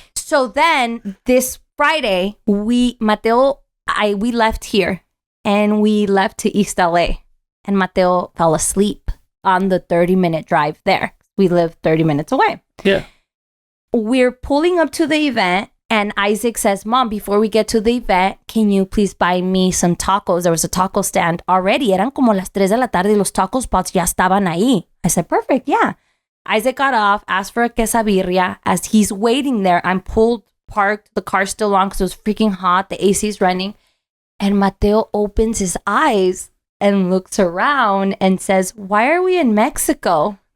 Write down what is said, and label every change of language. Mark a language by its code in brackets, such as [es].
[en] So then this Friday, we left here and we left to East LA. And Mateo fell asleep on the 30-minute drive there. We live 30 minutes away. Yeah. We're pulling up to the event. And Isaac says, Mom, before we get to the event, can you please buy me some tacos? There was a taco stand already. [es] Eran como las 3 de la tarde y los taco spots ya estaban ahí. [en] I said, perfect, yeah. Isaac got off, asked for a quesabirria. As he's waiting there, I'm parked, the car's still on because it was freaking hot. The AC's running. And Mateo opens his eyes and looks around and says, why are we in Mexico?